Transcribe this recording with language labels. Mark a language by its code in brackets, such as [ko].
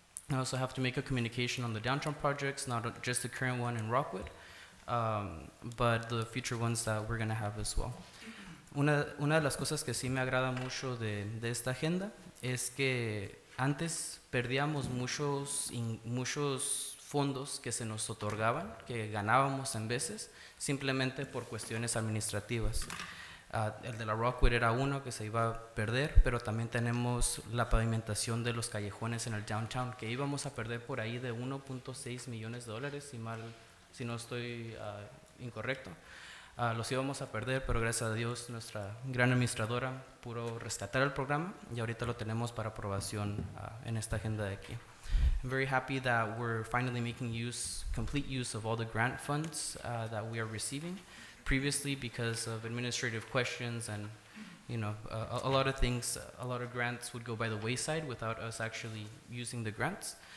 [en] I also have to make a communication on the downtown projects, not just the current one in Rockwood, but the future ones that we're going to have as well. [es] Una de las cosas que sí me agrada mucho de esta agenda es que antes perdíamos muchos fondos que se nos otorgaban, que ganábamos en veces, simplemente por cuestiones administrativas. El de la Rockwood era uno que se iba a perder, pero también tenemos la pavimentación de los callejones en el downtown, que íbamos a perder por ahí de $1.6 millones, si no estoy incorrecto. Los íbamos a perder, pero gracias a Dios nuestra gran administradora pudo rescatar el programa y ahorita lo tenemos para aprobación en esta agenda de aquí. [en] I'm very happy that we're finally making complete use of all the grant funds that we are receiving. Previously, because of administrative questions and a lot of things, a lot of grants would go by the wayside without us actually using the grants.